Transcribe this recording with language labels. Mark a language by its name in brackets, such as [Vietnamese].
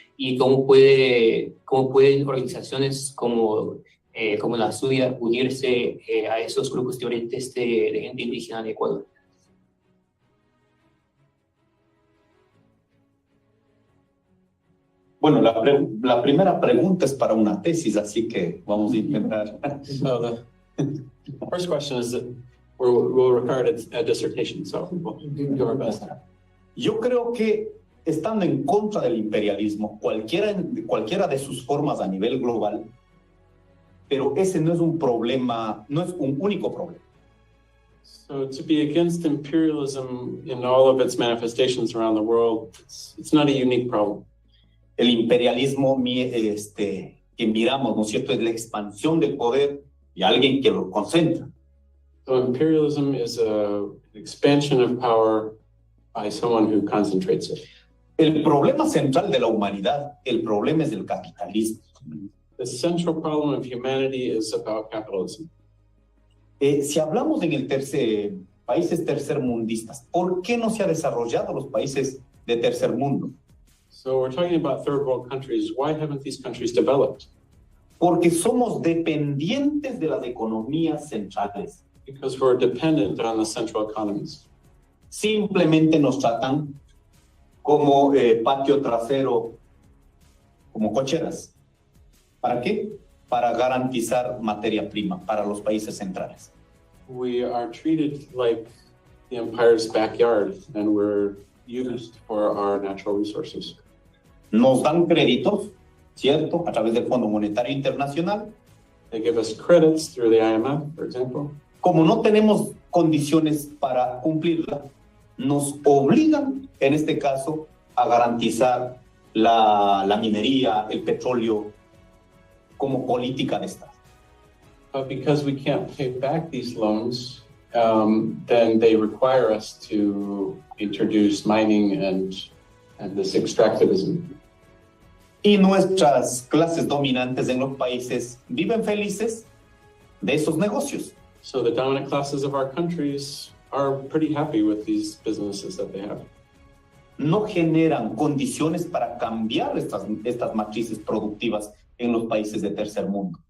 [Spanish] ¿Y cómo pueden organizaciones como la suya unirse a esos grupos diferentes de gente indígena de Ecuador? Bueno, la primera pregunta es para una tesis, así que vamos a intentar. [English] So the first question is that we'll require a dissertation, so we'll do our best. [Spanish] Yo creo que estando en contra del imperialismo, cualquiera de sus formas a nivel global, pero ese no es un problema, no es un único problema. [English] So to be against imperialism in all of its manifestations around the world, it's not a unique problem. [Spanish] El imperialismo que miramos, ¿no es cierto?, es la expansión del poder y alguien que lo concentra. [English] So imperialism is an expansion of power by someone who concentrates it. [Spanish] El problema central de la humanidad, el problema es el capitalismo. [English] The central problem of humanity is about capitalism. [Spanish] Si hablamos en países tercermundistas, ¿por qué no se ha desarrollado los países de tercer mundo? [English] So we're talking about third world countries. Why haven't these countries developed? [Spanish] Porque somos dependientes de las economías centrales. [English] Because we're dependent on the central economies. [Spanish] Simplemente nos tratan como patio trasero, como cocheras. ¿Para qué? Para garantizar materia prima para los países centrales. [English] We are treated like the empire's backyard, and we're used for our natural resources. [Spanish] Nos dan créditos, ¿cierto? A través del Fondo Monetario Internacional. [English] They give us credits through the IMF, for example. [Spanish] Como no tenemos condiciones para cumplirla, nos obligan, en este caso, a garantizar la minería, el petróleo, como política de Estado. [English] But because we can't pay back these loans, then they require us to introduce mining and this extractivism. [Spanish] Y nuestras clases dominantes en los países viven felices de esos negocios. [English] So the dominant classes of our countries are pretty happy with these businesses that they have. [Spanish] No generan condiciones para cambiar estas matrices productivas en los países de tercer mundo.